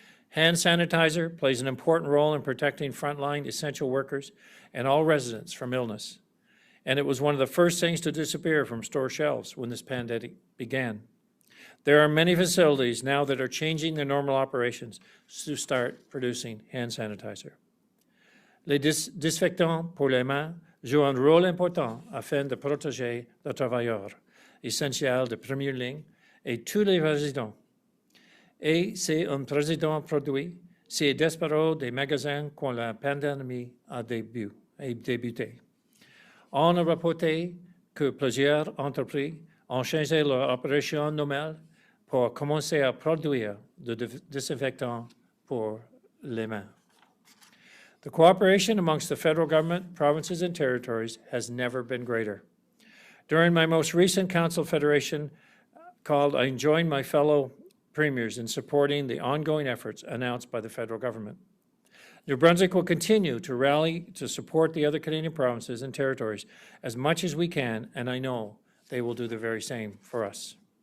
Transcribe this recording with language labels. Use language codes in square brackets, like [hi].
[en] Hand sanitizer plays an important role in protecting frontline essential workers and all residents from illness, and it was one of the first things to disappear from store shelves when this pandemic began. There are many facilities now that are changing their normal operations to start producing hand sanitizer. [fr] Les disinfectants pour les mains jouent un rôle important afin de protéger les travailleurs essentiels de première ligne et tous les résidents. Et c'est un président produit, c'est disparu des magasins quand la pandémie a débuté. On a rapporté que plusieurs entreprises ont changé leur opération normale pour commencer à produire des désinfectants pour les mains. [en] The cooperation amongst the federal government, provinces, and territories has never been greater. During my most recent Council Federation called, I joined my fellow premiers in supporting the ongoing efforts announced by the federal government. New Brunswick will continue to rally to support the other Canadian provinces and territories as much as we can, and I know they will do the very same for us.